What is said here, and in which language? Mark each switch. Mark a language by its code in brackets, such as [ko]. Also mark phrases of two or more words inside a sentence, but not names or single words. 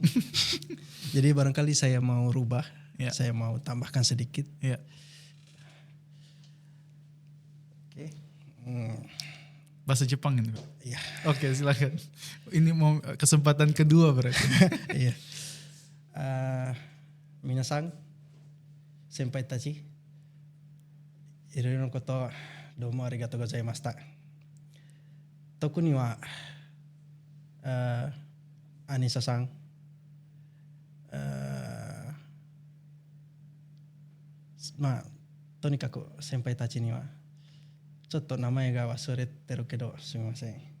[id] Jadi barangkali saya mau rubah, saya mau tambahkan sedikit. Oke. Bahasa Jepang ini. Iya. Oke, silakan. Ini mau kesempatan kedua berarti. Iya. [ja] 皆さん、先輩たち、いろいのことどうもありがとうございました. 特にはアニッサさん、とにかく先輩たちにはちょっと名前が忘れてるけどすみません.